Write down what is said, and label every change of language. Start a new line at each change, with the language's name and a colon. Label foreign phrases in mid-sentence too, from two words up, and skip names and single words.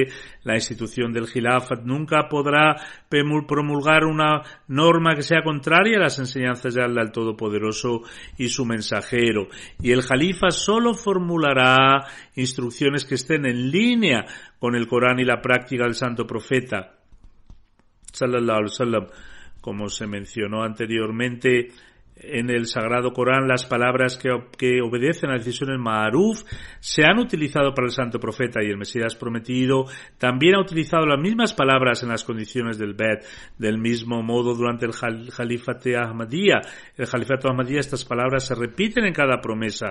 Spanish: La institución del Khilafat nunca podrá promulgar una norma que sea contraria a las enseñanzas de Allah el Todopoderoso y su mensajero. Y el Jalifa solo formulará instrucciones que estén en línea con el Corán y la práctica del Santo Profeta,
Arabic: صلى الله عليه وسلم.
Spanish: Como se mencionó anteriormente, en el Sagrado Corán, las palabras que obedecen a decisiones Ma'ruf se han utilizado para el Santo Profeta, y el Mesías prometido también ha utilizado las mismas palabras en las condiciones del Bet. Del mismo modo, durante el Jalifate Ahmadiyya, estas palabras se repiten en cada promesa.